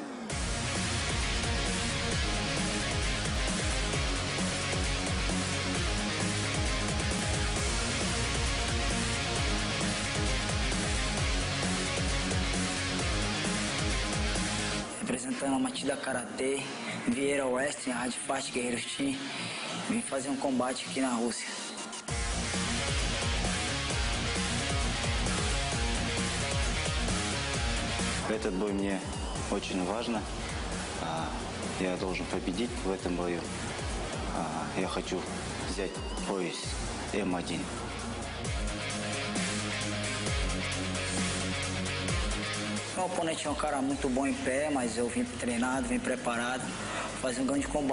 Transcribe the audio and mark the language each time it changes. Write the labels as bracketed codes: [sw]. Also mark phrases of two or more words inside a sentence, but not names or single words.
[pt] Representando a Matida Karatê, Vieira Western, Hard Fight Guerreiros Team, vim fazer combate aqui na Rússia. [ru] Этот бой мне очень важно. Я должен победить в этом бою. Я хочу взять пояс М-1. [pt] Meu oponente é um cara muito bom em pé, mas eu vim treinado, vim preparado, fazer um grande combate.